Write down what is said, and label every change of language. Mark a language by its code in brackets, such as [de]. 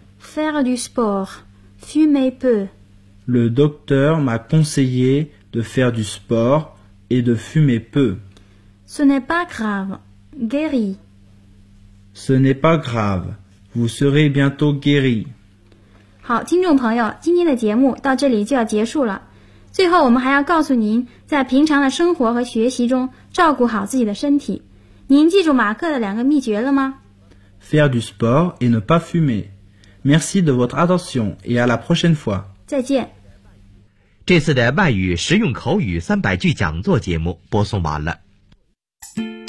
[fr] Faire du sport. Fumer peu. Le docteur m'a conseillé de faire du sport et de fumer peu. Ce n'est pas grave. Guéri. Ce n'est pas grave. Vous serez bientôt guéri. [zh] 好，听众朋友，今天的节目到这里就要结束了。最后我们还要告诉您，在平常的生活和学习中照顾好自己的身体。您记住马克的两个秘诀了吗？ [fr] Faire du sport et ne pas fumer. Merci de votre attention et à la prochaine fois. [zh] 再见。这次的外语实用口语300句讲座节目播送完了。